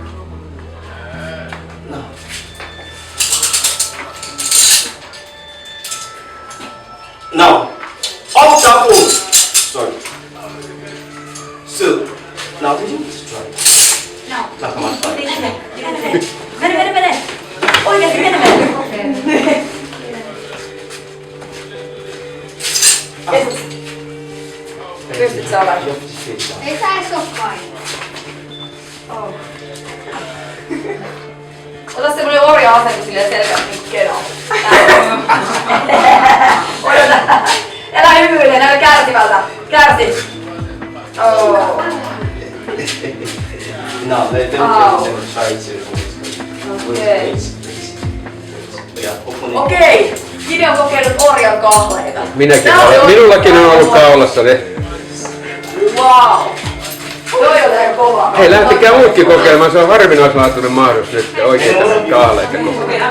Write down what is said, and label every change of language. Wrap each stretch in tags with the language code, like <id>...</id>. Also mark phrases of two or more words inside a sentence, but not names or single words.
<en>Now, obstacle. Sorry. So, now did you want to try? No. Now come on, try.</en> <sv>Oj, jag ska med.</sv> <fi>Pystyt sä olla? Ei sä edes oo kai. Ota semmonen orja-asento silleen selkeästi niinku keno. Odota. Älä hymyile, näytä kärsivältä. Kärsi.</fi> <en>No, let them try to. Okay. Okei.</en> <fi>Kine on kokeillut orjan kahleita. Minäkin olen. Minullakin on ollut kaulassa ne. Wow. Toi on aika kova. Hei, lähtikää muutkin kokeilemaan. Se on harvinaislaatuinen mahdollisuus nyt oikein tästä kaaleita kokeilemaan.</fi>